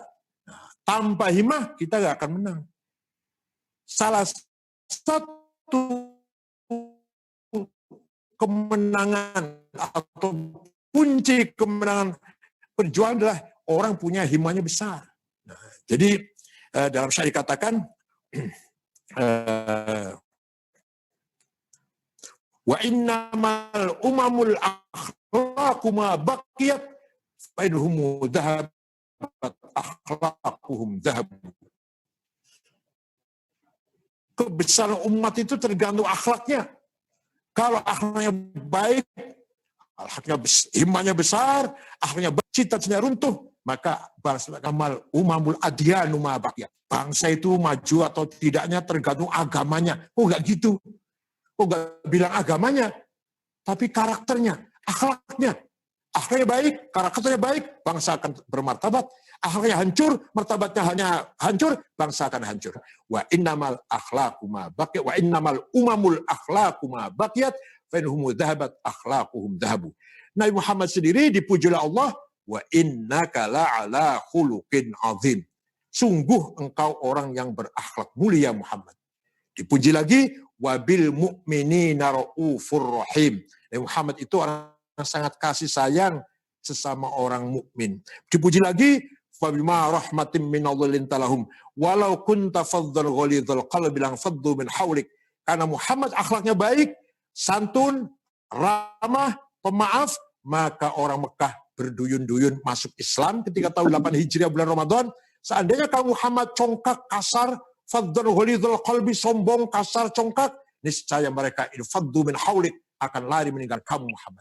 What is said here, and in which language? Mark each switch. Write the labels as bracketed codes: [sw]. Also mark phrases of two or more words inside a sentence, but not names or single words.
[id] Nah, tanpa himmah kita nggak akan menang. Salah satu kemenangan atau kunci kemenangan perjuangan adalah orang punya himmahnya besar. Nah, jadi dalam syair dikatakan [ar] وإنما الأمم الأخلاق ما بقيت فإن هم ذهبت أخلاقهم ذهبوا. [id] kebesaran umat itu tergantung akhlaknya. Kalau akhlaknya baik, himmahnya besar, akhlaknya baik, cita-citanya runtuh, maka bangsa [ar] إنما الأمم الأديان ما بقيت. [id] Bangsa itu maju atau tidaknya tergantung agamanya. Oh enggak gitu. Oh enggak bilang agamanya, tapi karakternya, akhlaknya. Akhlaknya baik, karakternya baik, bangsa akan bermartabat. Akhlaknya hancur, martabatnya hanya hancur, bangsa akan hancur. [ar] وإنما الأخلاق ما بقيت وإنما الأمم الأخلاق ما بقيت فإن هم ذهبت أخلاقهم ذهبوا. [id] Nabi Muhammad sendiri dipuji oleh Allah, [ar] وإنك لعلى خلق عظيم. [id] Sungguh engkau orang yang berakhlak mulia Muhammad. Dipuji lagi, [ar] وبالمؤمنين رؤوف رحيم. [id] Nabi Muhammad itu orang yang sangat kasih sayang sesama orang mukmin. Dipuji lagi, [ar] فبما رحمة من الله لنت لهم ولو كنت فظا غليظ القلب لانفضوا من حولك. [id] Karena Muhammad akhlaknya baik, santun, ramah, pemaaf, maka orang Mekah berduyun-duyun masuk Islam ketika tahun 8 Hijriah bulan Ramadan. Seandainya kamu Muhammad congkak, kasar, [ar] فظا غليظ القلب, [id] sombong, kasar, congkak, niscaya mereka [ar] انفضوا من حولك, [id] akan lari meninggalkan kamu Muhammad.